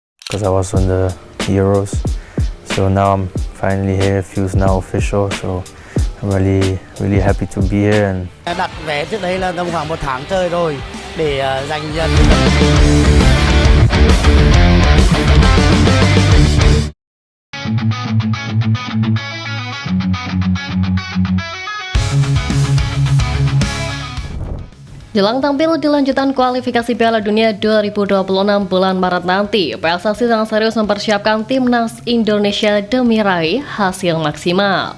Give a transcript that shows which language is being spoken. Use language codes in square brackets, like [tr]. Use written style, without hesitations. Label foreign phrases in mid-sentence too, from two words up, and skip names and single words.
[en] because I was on the Euros. So now I'm finally here. It feels now official. So I'm really happy to be here. And [vi] Đặt vé trước đây là tầm khoảng 1 tháng trời rồi để dành dần. [id] Jelang tampil di lanjutan kualifikasi Piala Dunia 2026 bulan Maret nanti, PSSI sangat serius mempersiapkan timnas Indonesia demi raih hasil maksimal.